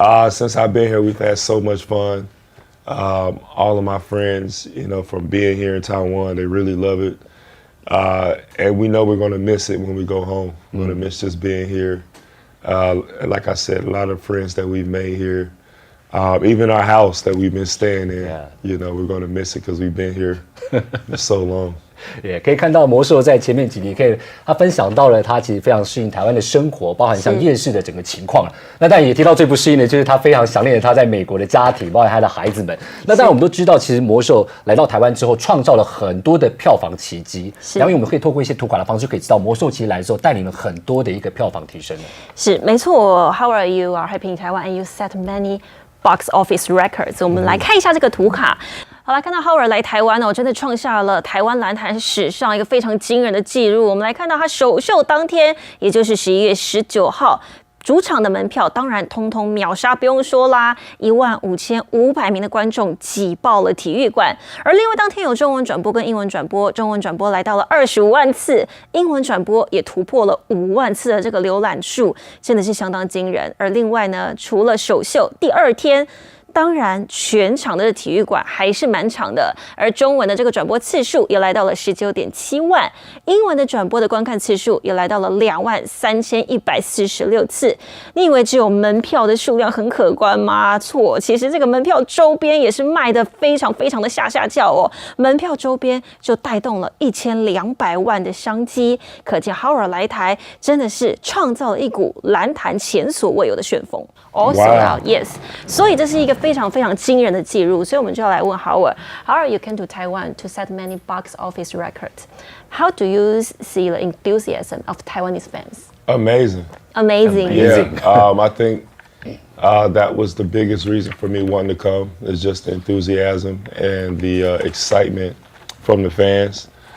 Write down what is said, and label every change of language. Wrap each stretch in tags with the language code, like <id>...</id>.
<en>Since I've been here, we've had so much fun. All of my friends, you know, from being here in Taiwan, they really love it. And we know we're going to miss it when we go home. We're going to miss just being here. Like I said, a lot of friends that we've made here, Even our house that we've been staying in, you know, we're going to miss it because we've been here for so long.</en> <zh>也可以看到魔兽在前面几集，他分享到了他其实非常适应台湾的生活，包含像夜市的整个情况。那当然也提到最不适应的就是他非常想念的他在美国的家庭，包含他的孩子们。那当然我们都知道，其实魔兽来到台湾之后，创造了很多的票房奇迹。然后我们可以透过一些图卡的方式，可以知道魔兽其实来的时候带领了很多的一个票房提升。</zh> <en>是没错，Howard, you are happy in Taiwan and you set many box office records。</en> <zh>我们来看一下这个图卡。好来看到 Howard 来台湾哦，真的创下了台湾篮坛史上一个非常惊人的纪录。我们来看到他首秀当天，也就是11月19号。主场的门票当然通通秒杀，不用说啦，15500名的观众挤爆了体育馆。而另外当天有中文转播跟英文转播，中文转播来到了25万次，英文转播也突破了5万次的这个浏览数，真的是相当惊人。而另外呢，除了首秀第2天。当然，全场的体育馆还是满场的，而中文的这个转播次数也来到了19.7万，英文的转播的观看次数也来到了23146次。你以为只有门票的数量很可观吗？错，其实这个门票周边也是卖得非常非常的下叫哦。门票周边就带动了1200万的商机，可见 Howard 来台真的是创造了一股篮坛前所未有的旋风。 Also, yes，所以这是一个非常非常惊人的记录，所以我们就要来问 Howard。 Howard, you came to Taiwan to set many box office records.</zh> <en>How do you see the enthusiasm of Taiwanese fans? Amazing. Amazing. I think that was the biggest reason for me wanting to come is just the enthusiasm and the excitement from the fans.</en>